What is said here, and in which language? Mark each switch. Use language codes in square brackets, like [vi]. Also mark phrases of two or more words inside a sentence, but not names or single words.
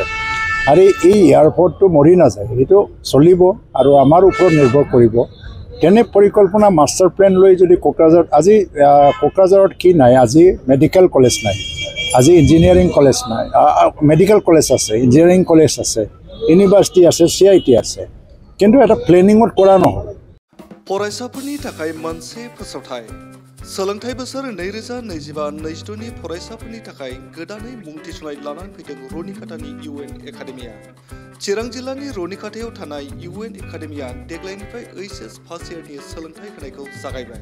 [as] আৰু এই এয়াৰপৰ্টটো মৰি নাযায়, এইটো চলিব আৰু আমাৰ ওপৰত নিৰ্ভৰ কৰিব। তেনে পৰিকল্পনা [en] master plan [as] লৈ যদি কোকৰাঝাৰত কি নাই, আজি [en] medical college [as] নাই, আজি [en] engineering college [as] নাই, [en] medical college [as] আছে, [en] engineering college [as] আছে, ইউনিভাৰ্চিটি আছে, CIT আছে, কিন্তু এটা প্লেনিঙত কৰা নহয়। [brx] फरायसाफोरनि थाखाय मोनसे फोसावथाय सोलोंथाइ बोसोर 2025-26 नि फरायसाफोरनि थाखाय गोदानै मुं थिसननाय लानानै फैदों रनिकाटानि UN एकाडेमिया। चिरां जिल्लानि रनिकाटायाव थानाय UN एकाडेमिया देग्लायनिफ्राय [en] HS first yearनि [brx] सोलोंथाइ होनायखौ जागायबाय।